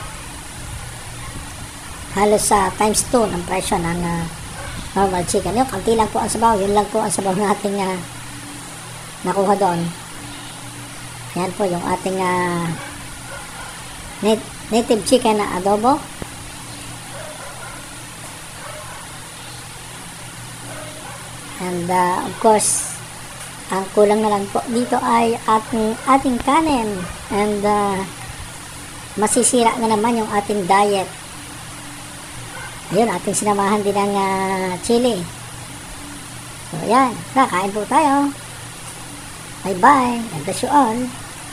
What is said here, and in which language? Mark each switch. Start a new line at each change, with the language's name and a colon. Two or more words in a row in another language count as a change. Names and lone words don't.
Filipino: Halos times 2 ng presyo ng
English: normal chicken.
Filipino: Yung kanti lang po ang sabaw. Yun lang po ang sabaw nating nakuha doon. Yan po yung ating
English: native chicken
Filipino: na adobo.
English: And of course,
Filipino: ang kulang na lang po dito ay ating kanin. And masisira na naman yung ating diet. Ayun, ating sinamahan din ng chili. So, ayan. Kain po tayo.
English: Bye-bye. God bless you all.